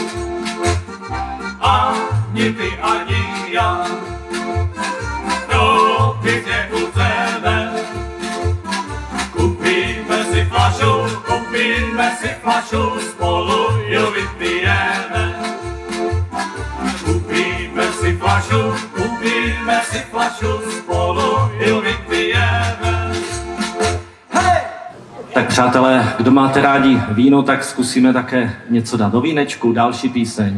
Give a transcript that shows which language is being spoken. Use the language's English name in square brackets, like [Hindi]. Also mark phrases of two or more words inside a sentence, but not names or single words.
[Slovak] Ani ty, ani ja, roky nechceme. Kúpime si fľašu, spolu ju vypijeme. Kúpime si fľašu, spolu ju vypijeme. [Czech] Tak přátelé, kdo máte rádi víno, tak zkusíme také něco dát do vínečku. Další píseň.